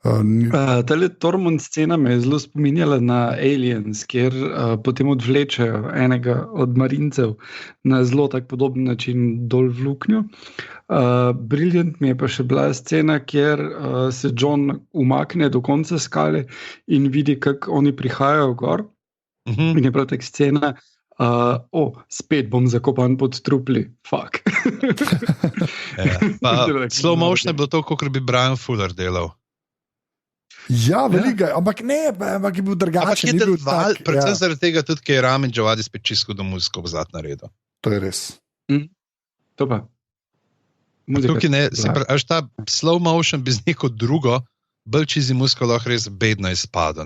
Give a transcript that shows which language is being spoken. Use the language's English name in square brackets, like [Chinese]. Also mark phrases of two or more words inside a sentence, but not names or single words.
[Slovenian] Tale Tormund scena me je zelo spominjala na Aliens, kjer potem odvlečejo enega od marincev na zelo tak podoben način dol v luknjo. Brilliant mi je pa še bila scena, kjer se John umakne do konca skale in vidi, kako oni prihajajo gor. In je prav tak scena, spet bom zakopan pod trupli, fuck. [English] Slow motion [Slovenian] je bilo to, kot bi Brian Fuller delal. Ja, veliko, ampak ne, ampak je bil drugačen. Predvsem zaradi tega tudi, ker je Ramin Džavadi spet čisto do muziko v zlat naredil. To je res. To pa. Tukaj ne, ta [English] slow motion [Slovenian] bi z neko drugo, bolj čizi muziko lahko res bedno izpadlo.